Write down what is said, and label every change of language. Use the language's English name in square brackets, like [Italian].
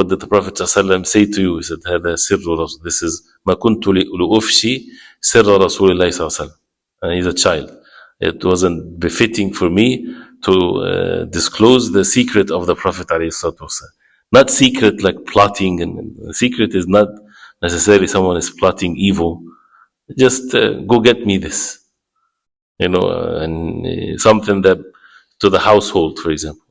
[English] What did the Prophet ﷺ say to you? He said, [Arabic] هذا سر رسول. [English] This is [Arabic] ما كنت لأفشي سر رسول الله صلى الله عليه وسلم. [English] And he's a child. It wasn't befitting for me to disclose the secret of the Prophet ﷺ. Not secret like plotting, and secret is not necessarily someone is plotting evil. Just go get me this, and something that to the household, for example.